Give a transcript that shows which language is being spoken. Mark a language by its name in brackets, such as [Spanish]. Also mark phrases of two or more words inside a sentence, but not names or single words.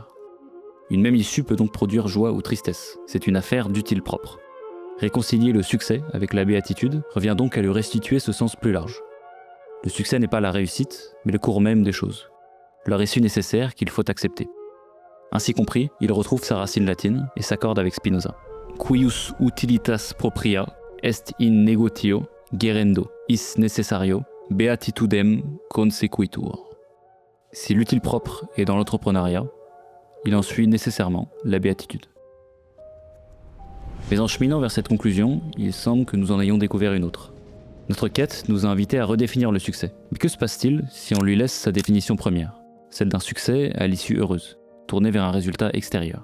[French] Une même issue peut donc produire joie ou tristesse. C'est une affaire d'utile propre. Réconcilier le succès avec la béatitude revient donc à lui restituer ce sens plus large. Le succès n'est pas la réussite, mais le cours même des choses. Leur issue nécessaire qu'il faut accepter. Ainsi compris, il retrouve sa racine latine et s'accorde avec Spinoza. [Latin] Cuius utilitas propria est in negotio gerendo is necessario beatitudem consequitur. [French] Si l'utile propre est dans l'entrepreneuriat, il en suit nécessairement la béatitude. Mais en cheminant vers cette conclusion, il semble que nous en ayons découvert une autre. Notre quête nous a invités à redéfinir le succès. Mais que se passe-t-il si on lui laisse sa définition première, celle d'un succès à l'issue heureuse, tourné vers un résultat extérieur?